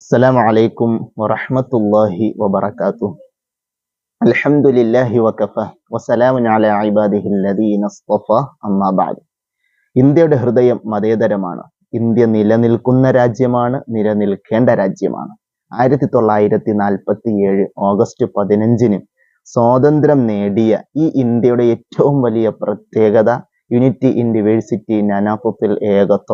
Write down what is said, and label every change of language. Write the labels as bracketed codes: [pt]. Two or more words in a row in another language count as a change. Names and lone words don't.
[ar] السلام عليكم ورحمة الله وبركاته. الحمد لله وكفى وسلام على عباده الذين اصطفى أما بعد. [ml] ഇന്ത്യയുടെ ഹൃദയം മതേതരമാണ്. ഇന്ത്യ നിലനിൽക്കുന്ന രാജ്യമാണ്, നിലനിൽക്കേണ്ട രാജ്യമാണ്. 1947 ഓഗസ്റ്റ് 15 സ്വാതന്ത്ര്യം നേടിയ ഈ ഇന്ത്യയുടെ ഏറ്റവും വലിയ പ്രത്യേകത [en] unity in diversity [ml] നാനാത്വത്തിൽ ഏകത്വം.